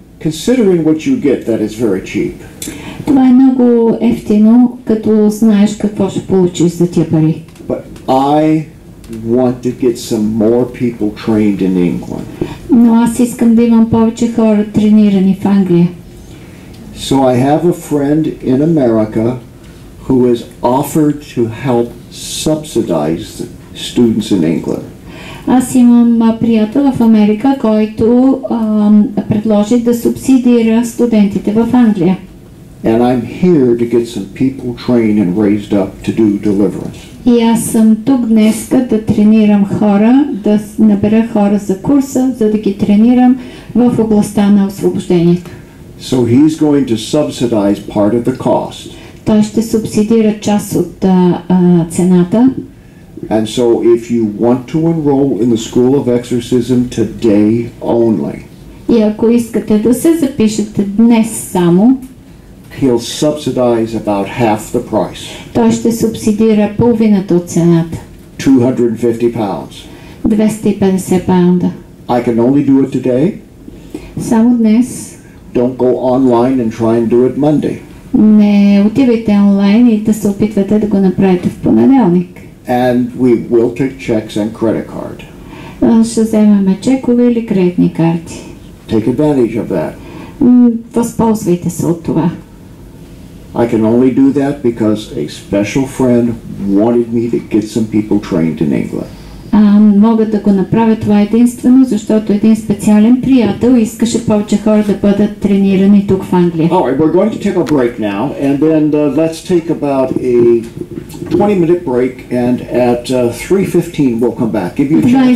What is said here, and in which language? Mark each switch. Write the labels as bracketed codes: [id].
[en] Considering what you get, that is very cheap. [bg] Това е много ефтино, като знаеш какво ще получиш за тия пари. [en] But I want to get some more people trained in England. [bg] Но аз искам да имам повече хора тренирани в Англия. [en] So I have a friend in America who has offered to help subsidize students in England. [bg] Аз имам приятел в Америка, който предложи да субсидира студентите в Англия. [en] And I'm here to get some people trained and raised up to do deliverance. [bg] И аз съм тук днес да тренирам хора, да набера хора за курса, за да ги тренирам в областта на освобождението. [en] So he's going to subsidize part of the cost. [bg] Той ще субсидира част от цената. [en] And so if you want to enroll in the School of Exorcism today only, [bg] и ако искате да се запишете днес само, [en] he'll subsidize about half the price. [bg] Той ще субсидира половината от цената. [en] 250 pounds. [bg] 250 паунда. [en] I can only do it today. [bg] Само днес. [en] Don't go online and try and do it Monday. [bg] Не отивайте онлайн и да се опитвате да го направите в понеделник. [en] And we will take checks and credit card. [bg] Ще вземаме чекове или кредитни карти. [en] Take advantage of that. [bg] Възползвайте се от това. [en] I can only do that because a special friend wanted me to get some people trained in England. [bg] Мога да го направя това единствено, защото един специален приятел искаше повече хора да бъдат тренирани тук в Англия. [en] Alright, we're going to take a break now, and then let's take about a 20-minute break, and at 3:15 we'll come back. Give you a chance.